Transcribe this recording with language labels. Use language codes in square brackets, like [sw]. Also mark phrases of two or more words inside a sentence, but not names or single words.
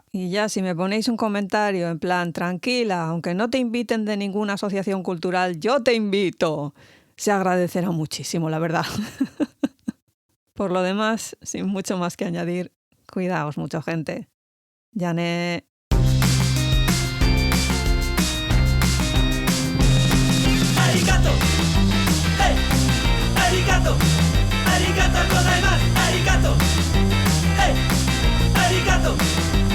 [es] Y ya si me ponéis un comentario en plan, tranquila, aunque no te inviten de ninguna asociación cultural, yo te invito, se agradecerá muchísimo, la verdad. Por lo demás, sin mucho más que añadir, cuidaos mucho, gente. [ja] Yané. Arigato. Hey. Arigato. ありがとうございます. Arigato. Hey. Arigato.